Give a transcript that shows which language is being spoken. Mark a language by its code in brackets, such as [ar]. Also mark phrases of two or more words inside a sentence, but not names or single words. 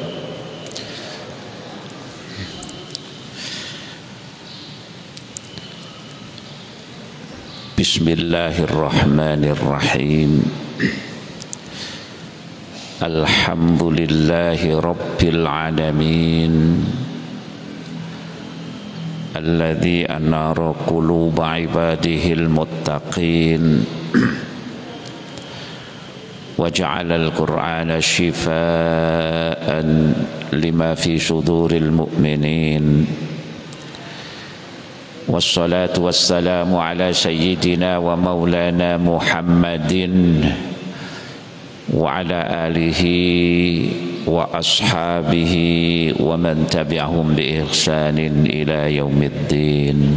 [ar] Bismillahirrahmanirrahim. الحمد لله رب العالمين, الذي أنار قلوب عباده المتقين وجعل القرآن شفاء لما في صدور المؤمنين. والصلاة والسلام على سيدنا ومولانا محمد وعلى آله وأصحابه ومن تبعهم بإحسان إلى يوم الدين.